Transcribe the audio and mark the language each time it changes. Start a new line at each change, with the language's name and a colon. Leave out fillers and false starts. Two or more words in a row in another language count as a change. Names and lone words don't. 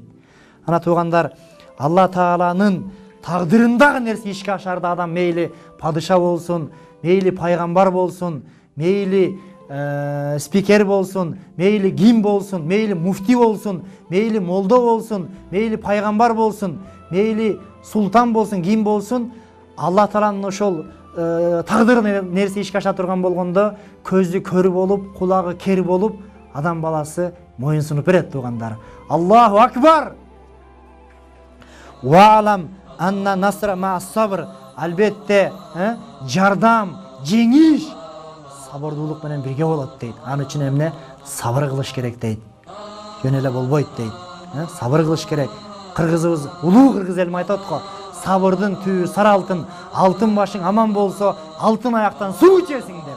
Kyrgyz: Ана туугандар, Алла Тааланын тагдырындагы нерсе ишке ашарда адам мейли падыша болсун, мейли пайгамбар болсун, мейли спикер болсун, мейли ким болсун, мейли муфти болсун, мейли молдо болсун, мейли пайгамбар болсун, мейли султан болсун, ким болсун, Алла Тааланын ошол тагдыр нерсе ишке аша турган болгондо көзү көрү болуп, кулагы кер болуп, адам баласы моюн сунуп берет туугандар.
Arabic: الله أكبر. واعلم أن النصر مع الصبر.
Kyrgyz: Албетте жардам, жеңиш сабырдуулук менен бирге болот дейт. Аны үчүн эмне? Сабыр кылыш керек дейт. Жөн эле болбойт дейт. Сабыр кылыш керек. Кыргызыбыз, улуу кыргыз элим айтат го, сабырдын түбү сары алтын, алтын башың аман болсо, алтын аяктан суу ичесиң деп.